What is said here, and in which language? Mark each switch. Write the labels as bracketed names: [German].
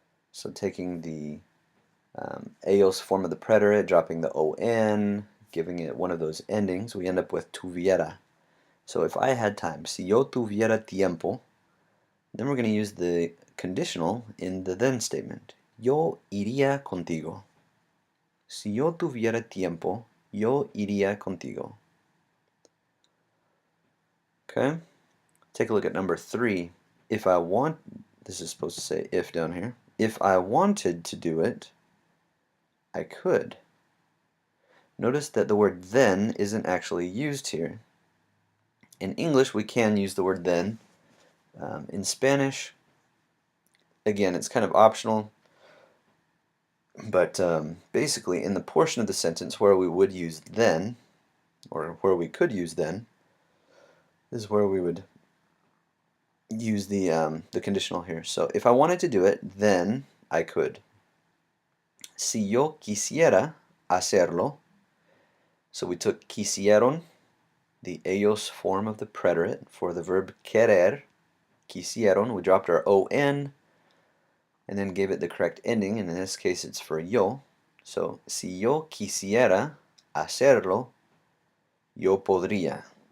[English] So taking the eos form of the preterite, dropping the on, giving it one of those endings, we end up with tuviera. So if I had time, si yo tuviera tiempo, then we're going to use the conditional in the then statement. [Spanish] Yo iría contigo. Si yo tuviera tiempo, yo iría contigo. [English] Okay? Take a look at number 3. If I want, this is supposed to say if down here. If I wanted to do it, I could. Notice that the word then isn't actually used here. In English, we can use the word then. In Spanish, again, it's kind of optional, but basically in the portion of the sentence where we would use then, or where we could use then, is where we would use the conditional here. So if I wanted to do it, then I could. Si yo quisiera hacerlo, so we took quisieron, the ellos form of the preterite for the verb querer, quisieron, we dropped our on, and then gave it the correct ending, and in this case it's for yo. [Spanish] So, si yo quisiera hacerlo, yo podría.